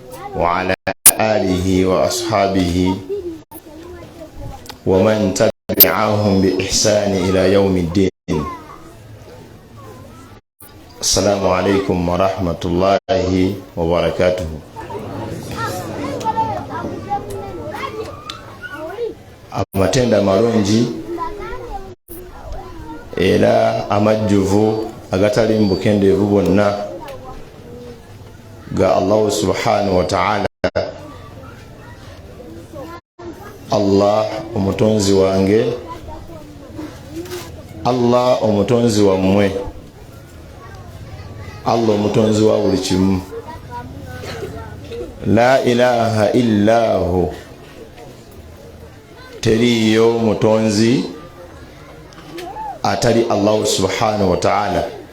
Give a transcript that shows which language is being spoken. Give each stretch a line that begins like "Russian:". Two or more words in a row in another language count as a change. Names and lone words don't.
Arabic: وعلى آله وأصحابه ومن تبعهم بإحسان إلى يوم الدين. السلام عليكم ورحمة الله وبركاته.
Ganda: Amatenda marungi era amajjuvu agatali mbukendeevu bonna ga Allah
Arabic: سبحانه وتعالى.
Ganda: Allah omutonzi wange, Allah omutonzi wammwe, Allah omutonzi wa buli kimu.
Arabic: لا إله إلا هو,
Ganda: teriyo mutonzi atali Allah
Arabic: سبحانه وتعالى.